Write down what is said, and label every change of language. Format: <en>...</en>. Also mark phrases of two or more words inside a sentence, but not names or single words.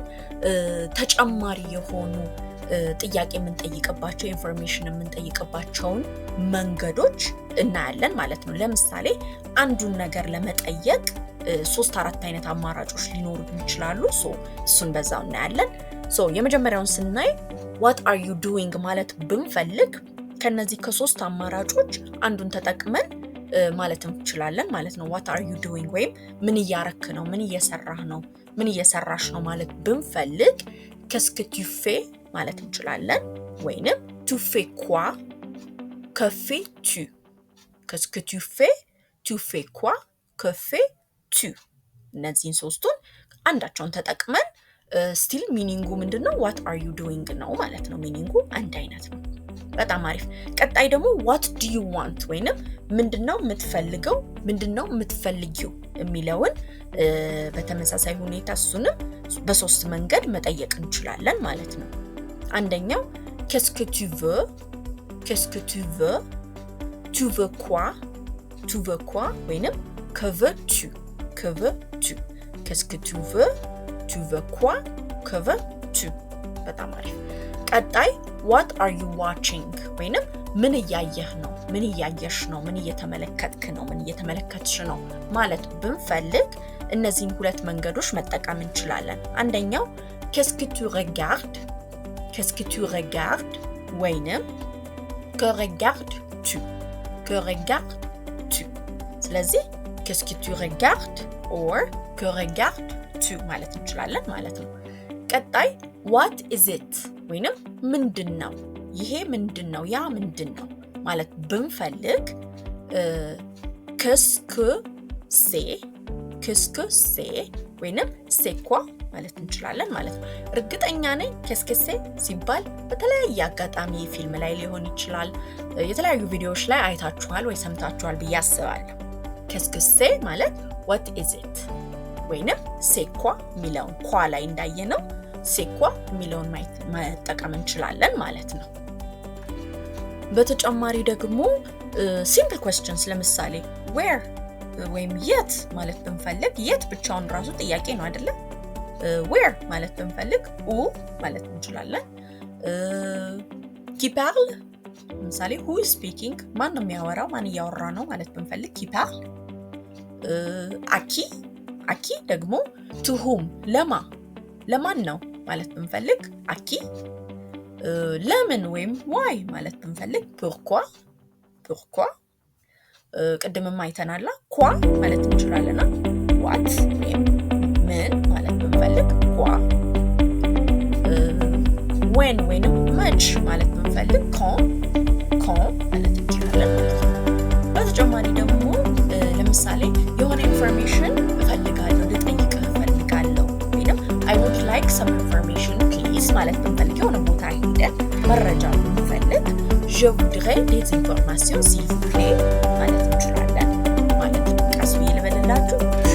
<am>ተጨማሪ የሆኑ ጥያቄ የምንጠይቅባቸው ኢንፎርሜሽን የምንጠይቅባቸውን መንገዶች እናያለን ማለት ነው። ለምሳሌ አንዱን ነገር ለመጠየቅ 3-4 አይነት አማራጮች ሊኖሩ ይችላሉ። እሱን በዛው እናያለን። የመጀመሪያውን ስናይ</am> <en>what are you doing</en> <am>ማለት ብንፈልግ ከነዚህ ከ3 አማራጮች አንዱን ተጠቅመን ማለት እንችላለን ማለት ነው።</am> <en>what are you doing</en> <am>ወይም ምን እያረክ ነው፣ ምን እየሰራህ ነው፣ ምን እየሰራሽ ነው ማለት ብንፈልግ</am> <fr>qu'est-ce que tu fais</fr> <am>ማለት እንችላለን። ወይንም</am> <fr>tu fais quoi? que fais-tu? qu'est-ce que tu fais? tu fais quoi? que fais-tu?</fr> <am>እነዚህን ሶስቱን አንዳቸውን ተጠቅመን</am> <en>still meaning</en> <am>ምንድነው?</am> <en>what are you doing</en> <am>ነው ማለት ነው። ሚኒንጉ አንድ አይነት ነው። በጣም አሪፍ። ቀጣይ ደግሞ</am> <en>what do you want</en> <am>ወይንም ምንድነው የምትፈልገው፣ ምንድነው የምትፈልጊው የሚለውን በተመሳሳይ ሁኔታ እሱንም በ3 መንገድ መጠየቅ እንችላለን ማለት ነው። አንደኛው</am> <fr>qu'est-ce que tu veux? qu'est-ce que tu veux? tu veux quoi? tu veux quoi? ወይንም que veux-tu? que veux-tu? qu'est-ce que tu veux? tu veux quoi? que veux-tu?</fr> <am>በጣም አሪፍ። ቀጣይ</am> <en>what are you watching</en> <am>ወይንም ምን እያየህ ነው፣ ምን እያየሽ ነው፣ ምን እየተመለከትክ ነው፣ ምን እየተመለከትሽ ነው ማለት ብንፈልግ እነዚህን 2 መንገዶች መጠቀም እንችላለን። አንደኛው</am> <fr>qu'est-ce que tu regardes? qu'est-ce que tu regardes? ወይንም que regardes-tu? que regardes-tu?</fr> <am>ስለዚህ</am> <fr>qu'est-ce que tu regardes</fr> <am>or</am> <fr>que regardes-tu</fr> <am>ማለት እንችላለን ማለት ነው። ቀጣይ</am> <en>what is it</en> <am>ወይንም ምንድነው ይሄ ምንድነው ያ ምንድነው ማለት ብንፈልግ</am> <fr>qu'est-ce que c'est</fr> <am>ወይንም</am> <fr>c'est quoi</fr> <am>ማለት እንችላለን ማለት ነው እርግጠኛ ነኝ qu'est-ce ሲባል በተለያየ አጋጣሚ ፊልም ላይ ሊሆን ይችላል የተለያዩ ቪዲዮዎች ላይ አይታችኋል ወይ ሰምታችኋል ብዬ አስባለሁ qu'est-ce ማለት</am> <en>what is it</en> <am>ወይንም</am> <fr>c'est quoi</fr> <am>ሚለውን quoi ላይ እንዳየነው</am> <fr>c'est quoi</fr> <am>ሚለውን መጠቀም እንችላለን ማለት ነው በተጨማሪ ደግሞ</am> <en>simple questions</en> <am>ለምሳሌ where ወይም የት ማለት ብንፈልግ የት ብቻውን ራሱ ጥያቄ ነው አይደለ where ማለት ብንፈልግ où ማለት እንችላለን</am> <fr>qui parle</fr> <am>ለምሳሌ</am> <en>who is speaking</en> <am>ማን ነው የሚያወራው ማን እያወራ ነው ማለት ብንፈልግ</am> <fr>qui parle à qui</fr> <am>ደግሞ</am> <en>to whom</en> <am>ለማን ነው ማለት ብንፈልግ</am> <fr>à qui</fr> <am>ለምን ወይም why ማለት ብንፈልግ pourquoi ቅድምም አይተናል quoi ማለት እንችላለን what ወይም ምን ማለት ብንፈልግ quoi when ወይንም መች ማለት ብንፈልግ quand ማለት እንችላለን በተጨማሪ ደግሞ ለምሳሌ የሆነ ኢንፎርሜሽን እፈልጋለሁ ልጠይቅህ እፈልጋለሁ ወይንም</am> <en>I would like some information please</en> <am>ማለት ብንፈልግ የሆነ ቦታ ሄደን መረጃ ብንፈልግ</am> <fr>je voudrais des informations s'il vous plaît</fr> <am>ማለት እንችላለን ማለት ቀስ ብዬ ልበልላችሁ</am>